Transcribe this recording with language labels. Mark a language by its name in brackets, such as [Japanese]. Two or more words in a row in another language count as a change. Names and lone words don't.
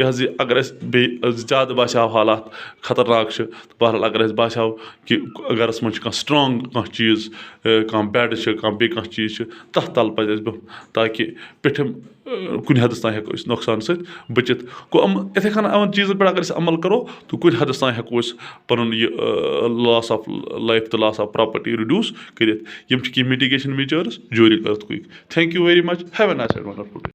[Kashmiri] حظ یہِ اگر اَسہِ بیٚیہِ زیادٕ باسیٛو حالات خطرناک چھِ تہٕ بہرحال اگر اَسہِ باسیٛو کہِ گَرَس منٛز چھِ کانٛہہ سٕٹرٛانٛگ کانٛہہ چیٖز کانٛہہ بٮ۪ڈ چھِ کانٛہہ بیٚیہِ کانٛہہ چیٖز چھِ تَتھ تَل پَزِ اَسہِ بِہُن تاکہِ پیٚٹھِم کُنہِ حدَس تانۍ ہٮ۪کو أسۍ نۄقصان سۭتۍ بٔچِتھ گوٚو یِتھَے کٔنۍ یِمَن چیٖزَن پٮ۪ٹھ اگر أسۍ عمل کَرو تہٕ کُنہِ حدَس تانۍ ہٮ۪کو أسۍ پَنُن یہِ [English] loss of life [Kashmiri] تہٕ [English] loss of property reduce [Kashmiri] کٔرِتھ یِم چھِ کینٛہہ [English] mitigation measures [Kashmiri] جوٗرِ أرٕتھ [English] quick thank you very much have a nice and wonderful day